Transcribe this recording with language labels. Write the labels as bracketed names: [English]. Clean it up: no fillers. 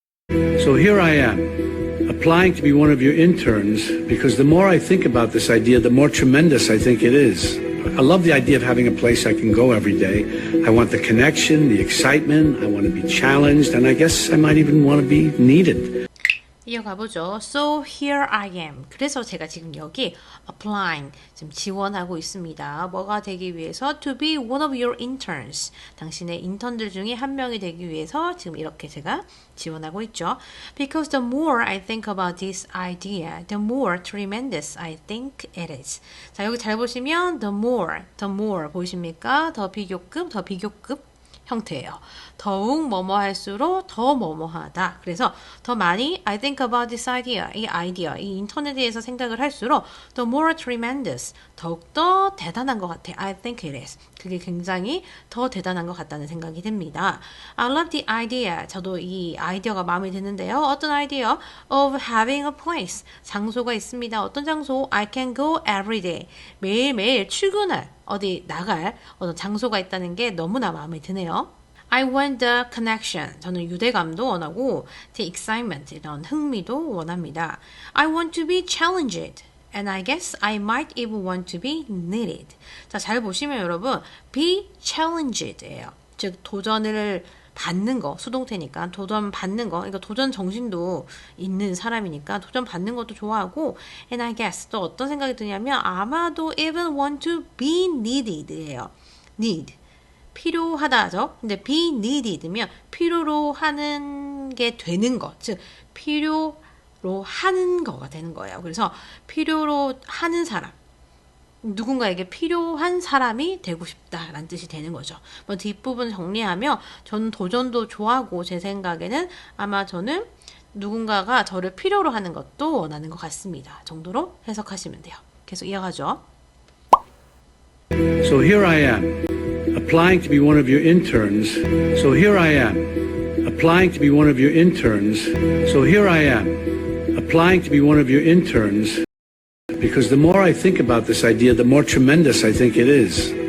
[English] So here I am, applying to be one of your interns because the more I think about this idea, the more tremendous I think it is. I love the idea of having a place I can go every day. I want the connection, the excitement, I want to be challenged, and I guess I might even want to be needed. [Korean] 이어가보죠. [English] So here I am. [Korean] 그래서 제가 지금 여기 applying, 지금 지원하고 있습니다. 뭐가 되기 위해서? [English] To be one of your interns. [Korean] 당신의 인턴들 중에 한 명이 되기 위해서 지금 이렇게 제가 지원하고 있죠. [English] Because the more I think about this idea, the more tremendous I think it is. [Korean] 자, 여기 잘 보시면 the more 보이십니까? 더 비교급 형태예요. 더욱 뭐뭐 할수록 더 뭐뭐하다. 그래서 더 많이 [English] I think about this idea, [Korean] 이 아이디어, 이 인턴에 대해서 생각을 할수록 [English] the more tremendous, [Korean] 더욱더 대단한 것 같아. [English] I think it is. [Korean] 그게 굉장히 더 대단한 것 같다는 생각이 듭니다. [English] I love the idea. [Korean] 저도 이 아이디어가 마음에 드는데요. 어떤 아이디어? [English] Of having a place. [Korean] 장소가 있습니다. 어떤 장소? [English] I can go every day. [Korean] 매일매일 출근할, 어디 나갈 어떤 장소가 있다는 게 너무나 마음에 드네요. [English] I want the connection. [Korean] 저는 유대감도 원하고 [English] the excitement, [Korean] 이런 흥미도 원합니다. [English] I want to be challenged. And I guess I might even want to be needed. [Korean] 자, 잘 보시면 여러분, be challenged예요. 즉 도전을 받는 거, 수동태니까 도전 받는 거, 그러니까 도전 정신도 있는 사람이니까 도전 받는 것도 좋아하고, [English] and I guess [Korean] 또 어떤 생각이 드냐면 아마도 [English] even want to be needed [Korean] 예요. need 필요하다죠. 근데 be needed면 필요로 하는 게 되는 것, 즉 필요로 하는 거가 되는 거예요. 그래서 필요로 하는 사람, 누군가에게 필요한 사람이 되고 싶다라는 뜻이 되는 거죠. 뭐 뒷부분 정리하면 저는 도전도 좋아하고 제 생각에는 아마 저는 누군가가 저를 필요로 하는 것도 원하는 것 같습니다. 정도로 해석하시면 돼요. 계속 이어가죠. [English] So here I am, applying to be one of your interns. So here I am, applying to be one of your interns. So here I am, applying to be one of your interns. Because the more I think about this idea, the more tremendous I think it is.